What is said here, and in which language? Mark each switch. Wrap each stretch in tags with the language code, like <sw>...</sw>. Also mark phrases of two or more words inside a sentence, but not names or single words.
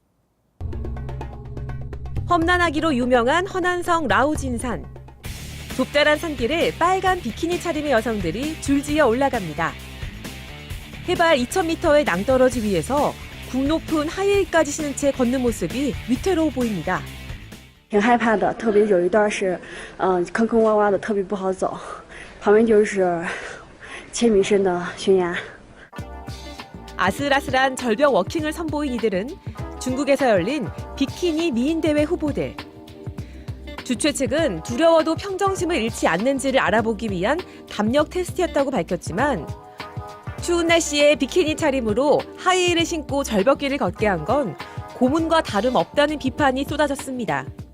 <ko>험난하기로 유명한 허난성 라오진산. 좁다란 산길을 빨간 비키니 차림의 여성들이 줄지어 올라갑니다. 해발 2,000m의 낭떠러지 위에서 굽 높은 하이힐까지 신은 채 걷는 모습이 위태로워 보입니다.</ko> <zh>挺害怕的，特别有一段是，坑坑洼洼的，特别不好走，旁边就是千米深的悬崖。</zh> <ko>아슬아슬한 절벽 워킹을 선보인 이들은 중국에서 열린 비키니 미인대회 후보들. 주최 측은 두려워도 평정심을 잃지 않는지를 알아보기 위한 담력 테스트였다고 밝혔지만 추운 날씨에 비키니 차림으로 하이힐을 신고 절벽길을 걷게 한 건 고문과 다름없다는 비판이 쏟아졌습니다.</ko>